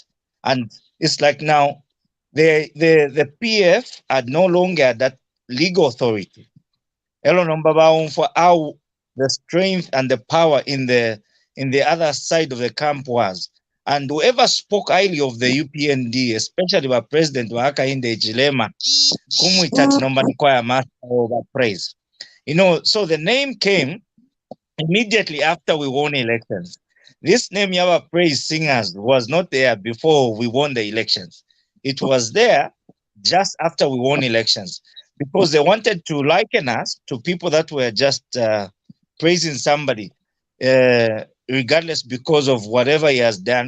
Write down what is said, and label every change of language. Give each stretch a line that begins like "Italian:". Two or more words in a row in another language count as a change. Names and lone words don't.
English: And it's like now the PF had no longer that legal authority. For how the strength and the power in the other side of the camp was. And whoever spoke highly of the UPND, especially by President Hakainde Hichilema,
Bemba: kumwitati nomba nikwaya
English: master over praise. You know, so the name came immediately after we won elections. This name, Yawa Praise Singers, was not there before we won the elections. It was there just after we won elections, because they wanted to liken us to people that were just praising somebody, regardless because of whatever he has done.